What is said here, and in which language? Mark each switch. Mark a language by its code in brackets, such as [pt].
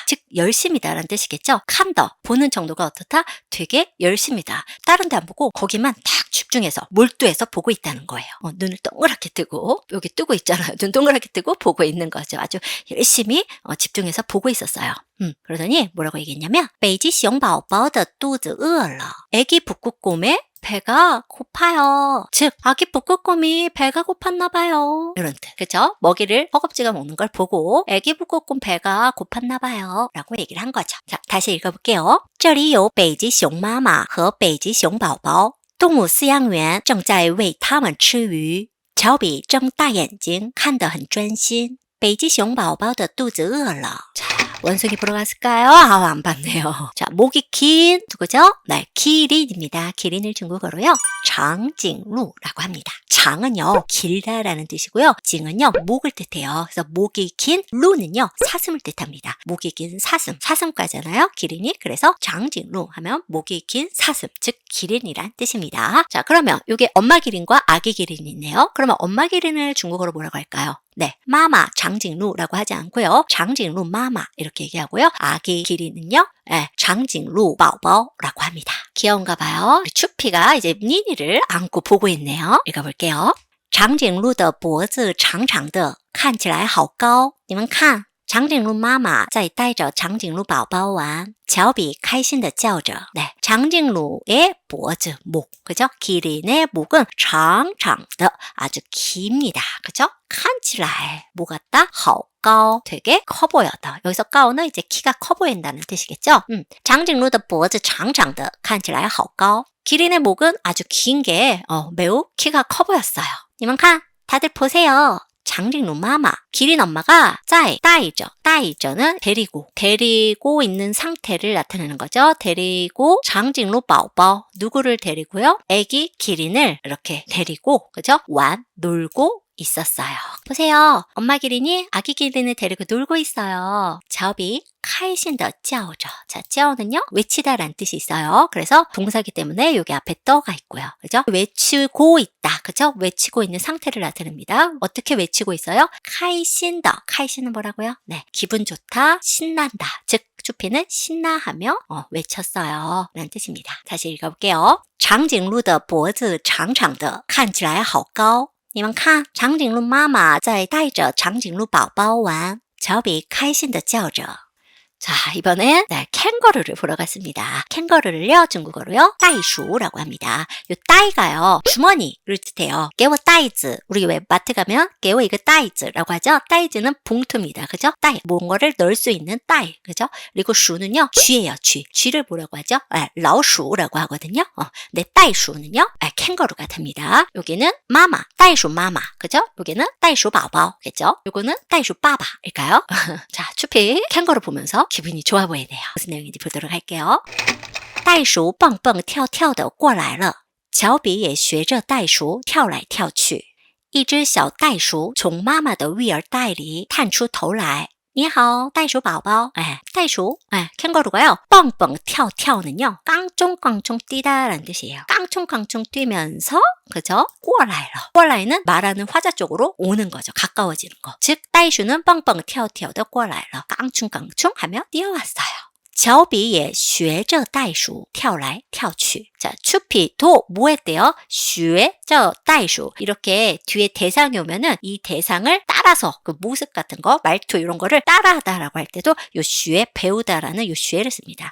[ko] 즉 열심이다라는 뜻이겠죠. 칸더. 보는 정도가 어떻다? 되게 열심이다. 다른 데 안 보고 거기만 딱 집중해서 몰두해서 보고 있다는 거예요. 눈을 동그랗게 뜨고 여기 뜨고 있잖아요. 눈 동그랗게 뜨고 보고 있는 거죠. 아주 열심히 집중해서 보고 있었어요. 그러더니 뭐라고 얘기했냐면 [zh] 北极熊宝宝的肚子饿了. [ko] 애기 북극곰의 배가 고파요. 즉 아기 북극곰이 배가 고팠나 봐요. 이런 뜻. 그죠? 먹이를 허겁지겁 먹는 걸 보고 애기 북극곰 배가 고팠나 봐요. 라고 얘기를 한 거죠. 자, 다시 읽어볼게요. [zh] 这里有北极熊妈妈和北极熊宝宝。动物饲养员正在喂它们吃鱼。乔比睁大眼睛，看得很专心。北极熊宝宝的肚子饿了。 [ko] 원숭이 보러 갔을까요? 안 봤네요. 자, 목이 긴 누구죠? 네, 기린입니다. 기린을 중국어로요, 장징루라고 합니다. 장은요, 길다라는 뜻이고요. 징은요, 목을 뜻해요. 그래서 목이 긴 루는요, 사슴을 뜻합니다. 목이 긴 사슴, 사슴과잖아요, 기린이. 그래서 장징루 하면 목이 긴 사슴, 즉 기린이란 뜻입니다. 자, 그러면 이게 엄마 기린과 아기 기린이 있네요. 그러면 엄마 기린을 중국어로 뭐라고 할까요? 네, 마마 장징루라고 하지 않고요. 장징루 마마 이렇게 얘기하고요. 아기 기린은요, 장징루 바오바오라고 합니다. 귀여운가 봐요. 우리 추피가 이제 니니를 키리를 안고 보고 있네요. 읽어볼게요. [zh] 长颈鹿的脖子长长的，看起来好高。你们看，长颈鹿妈妈在带着长颈鹿宝宝玩，乔比开心地叫着。 [ko] 네, 장颈鹿의 脖子, 목, 그죠? 기린의 목은 [zh] 长长的, [ko] 아주 깁니다. 그죠? [zh] 看起来, [ko] 뭐 같다? [zh] 好高, [ko] 되게 커 보여다. 여기서 高는 이제 키가 커 보인다는 뜻이겠죠? [zh] 长颈鹿的脖子长长的，看起来好高。 [ko] 기린의 목은 아주 긴 게 매우 키가 커 보였어요. [zh] 你们看, [ko] 다들 보세요. 장颈鹿마마, 기린 엄마가 [zh] 在带着, [ko] 带着는 데리고 있는 상태를 나타내는 거죠. 데리고 장颈鹿宝宝, 누구를 데리고요? 애기 기린을 이렇게 데리고, 그죠? 놀고 있었어요. 보세요. 엄마 기린이 아기 기린을 데리고 놀고 있어요. 자오비 카이신더 짜오죠. 자, 짜오는요, 외치다라는 뜻이 있어요. 그래서 동사기 때문에 여기 앞에 떠가 있고요. 그죠? 외치고 있다. 그죠? 외치고 있는 상태를 나타냅니다. 어떻게 외치고 있어요? 카이신더. 카이신은 뭐라고요? 네, 기분 좋다, 신난다. 즉, 추피는 신나하며 외쳤어요. 라는 뜻입니다. 다시 읽어볼게요. [zh] 长颈鹿的脖子长长的，看起来好高。你们看，长颈鹿妈妈在带着长颈鹿宝宝玩，乔比开心地叫着。 [ko] 자, 이번엔 캥거루를 보러 갔습니다. 캥거루를요, 중국어로요, 따이슈라고 합니다. 요 따이가요, 주머니를 뜻해요. 깨워 따이즈. 우리 왜 마트 가면 깨워 이거 따이즈라고 하죠? 따이즈는 봉투입니다. 그죠? 따이. 뭔가를 넣을 수 있는 따이. 그죠? 그리고 슈는요, 쥐예요, 쥐. 쥐를 뭐라고 하죠? 라오슈라고 하거든요. 네, 따이슈는요, 캥거루가 됩니다. 여기는 마마, 따이슈 마마. 그죠? 여기는 따이슈 바바. 그죠? 요거는 따이슈 바바일까요? 자, 추피 캥거루 보면서 기분이 좋아 보이네요. 무슨 내용인지 보도록 할게요. [zh] 袋鼠蹦蹦跳跳地过来了，乔比也学着袋鼠跳来跳去。一只小袋鼠从妈妈的育儿袋里探出头来。你好，袋鼠宝宝。 [ko] 袋鼠, 캥거루가요, 뻥뻥跳跳는요, 깡총깡총 뛰다라는 뜻이에요. 깡총깡총 뛰면서, 그죠? [zh] 过来了. 过来 [ko] 는 말하는 화자 쪽으로 오는 거죠. 가까워지는 거. 즉, 袋鼠는 뻥뻥跳跳地过来了. 깡충깡충 하며 뛰어왔어요. [zh] 乔比也学着袋鼠跳来跳去. [ko] 자, 추피도 뭐 했대요? [zh] 学着袋鼠. [ko] 이렇게 뒤에 대상이 오면은 이 대상을 따라서 그 모습 같은 거, 말투 이런 거를 따라하다라고 할 때도 요 学 배우다라는 요 学를 씁니다.